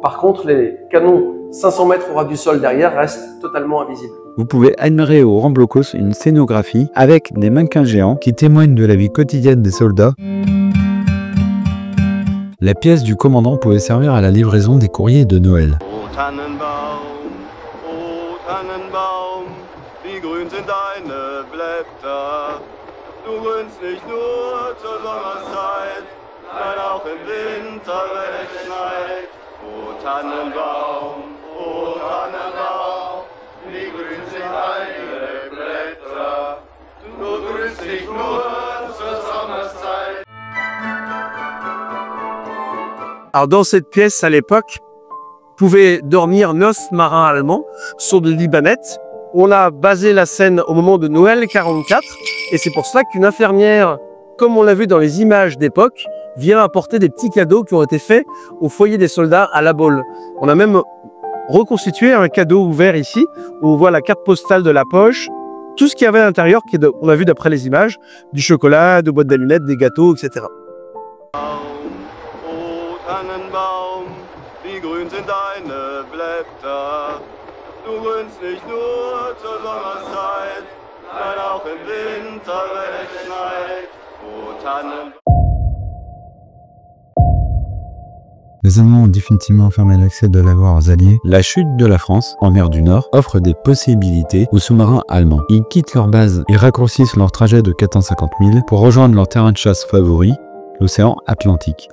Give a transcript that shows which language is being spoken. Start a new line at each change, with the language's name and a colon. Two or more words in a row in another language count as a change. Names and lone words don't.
French: Par contre, les canons 500 mètres au ras du sol derrière restent totalement invisibles. Vous pouvez admirer au grand blocos une scénographie avec des mannequins géants qui témoignent de la vie quotidienne des soldats. La pièce du commandant pouvait servir à la livraison des courriers de Noël.
German: Wie grün sind deine Blätter, du grünst nicht nur zur Sommerszeit, nein auch im Winter, wenn es schneit. O Tannenbaum, wie grün sind deine Blätter, du grünst nicht nur zur Sommerszeit.
French: Alors dans cette pièce, à l'époque, pouvaient dormir 9 marins allemands sur des libanettes. On a basé la scène au moment de Noël 44 et c'est pour ça qu'une infirmière, comme on l'a vu dans les images d'époque, vient apporter des petits cadeaux qui ont été faits au foyer des soldats à La Baule. On a même reconstitué un cadeau ouvert ici où on voit la carte postale de la poche, tout ce qu'il y avait à l'intérieur, on a vu d'après les images, du chocolat, de boîtes d'allumettes, des gâteaux, etc.
German: Wie grün sind deine Blätter, du grünst nicht nur zur Sommerszeit, nein auch im Winter, wenn es schneit. O Tannen.
French: Les Allemands ont définitivement fermé l'accès de la voie aux Alliés. La chute de la France, en mer du Nord, offre des possibilités aux sous-marins allemands. Ils quittent leur base et raccourcissent leur trajet de 450 000 pour rejoindre leur terrain de chasse favori, l'océan Atlantique.